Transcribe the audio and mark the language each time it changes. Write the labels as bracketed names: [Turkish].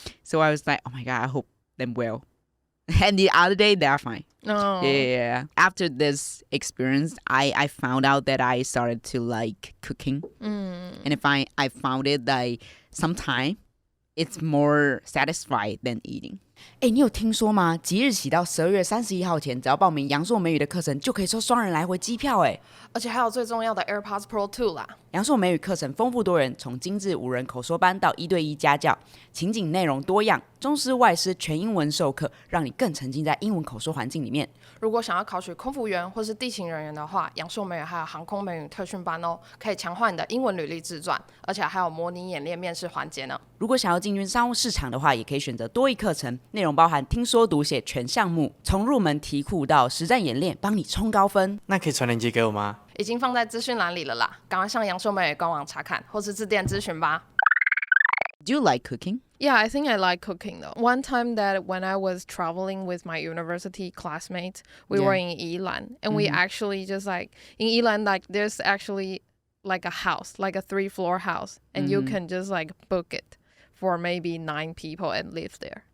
[English] So I was like, oh my god, I hope them well. And the other day, they're fine. Oh. Yeah. After this experience, I found out that I started to like cooking. And I found it that sometimes it's more satisfied than eating. [Chinese] 哎，你有听说吗？即日起到12月31号前，只要报名阳朔美语的课程，就可以抽双人来回机票哎！而且还有最重要的 AirPods Pro 2啦。阳朔美语课程丰富多元，从精致5人口说班到1对1家教，情景内容多样，中师外师全英文授课，让你更沉浸在英文口说环境里面。如果想要考取空服员或是地勤人员的话，阳朔美语还有航空美语特训班哦，可以强化你的英文履历自传，而且还有模拟演练面试环节呢。如果想要进军商务市场的话，也可以选择多益课程，内容包含听说读写全项目，从入门题库到实战演练，帮你冲高分。那可以传链接给我吗？已经放在资讯栏里了啦，赶快上阳朔美语官网查看，或是致电咨询吧。 [English] Do you like cooking? Yeah, I think I like cooking though. One time that when I was traveling with my university classmates, we were in Yilan, and we actually just like in Yilan, like there's actually like a house, like a 3-floor house, and you can just like book it for maybe 9 people and live there.